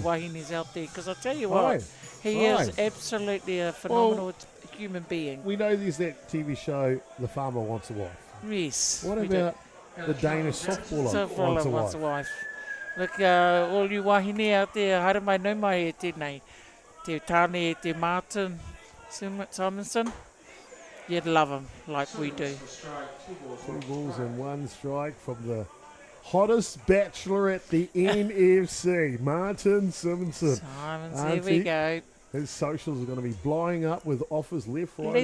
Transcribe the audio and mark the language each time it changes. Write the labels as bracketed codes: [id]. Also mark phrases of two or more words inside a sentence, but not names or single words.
[en] the wahines out there? Because I'll tell you Aye. what, he Aye. is absolutely a phenomenal human being. We know there's that TV show, The Farmer Wants a Wife. Yes. What we do. about the Danish softballer Softballer wants a wife? wife. Look, all you wahine out there, [mi] haere mai nau mai e tēnei. Te tāne e te Martin Simonsen. [en] You'd love him like we do. 2 balls and 1 strike from the hottest bachelor at the NFC, Martin Simonsen. Simons, here Auntie, we go. His socials are going to be blowing up with offers left, right,